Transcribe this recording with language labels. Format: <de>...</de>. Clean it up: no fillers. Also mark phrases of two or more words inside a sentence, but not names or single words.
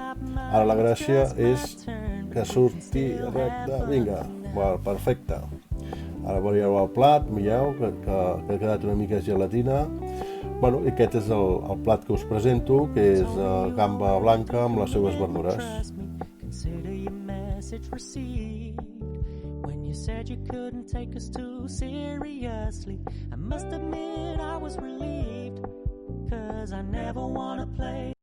<ca>Ara la gràcia és que surti recte, vinga, perfecte. Ara veieu el plat, mireu, que ha quedat una mica gelatina. I aquest és el plat que us presento, que és gamba blanca amb les seues verdures.</ca> <en>When you said you couldn't take us too seriously, I must admit I was relieved, 'cause I never wanna play</en>